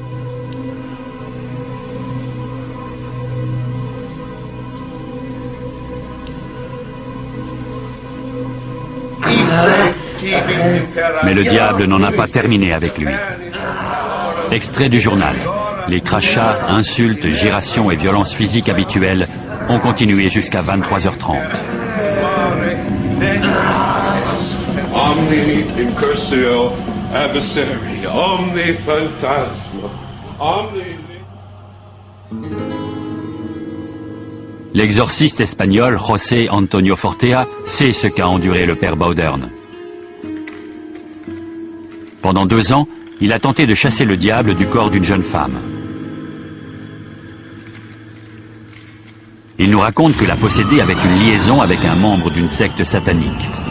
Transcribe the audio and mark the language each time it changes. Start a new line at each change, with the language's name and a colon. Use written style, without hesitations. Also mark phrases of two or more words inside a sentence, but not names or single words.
French: Mais le diable n'en a pas terminé avec lui. Extrait du journal. Les crachats, insultes, gyrations et violences physiques habituelles ont continué jusqu'à 23h30.
Latin: Omni incursio adversari, omni phantasma, omni...
French: L'exorciste espagnol José Antonio Fortea sait ce qu'a enduré le père Baudern. Pendant 2 ans, il a tenté de chasser le diable du corps d'une jeune femme. Il nous raconte que l'a possédée avait une liaison avec un membre d'une secte satanique.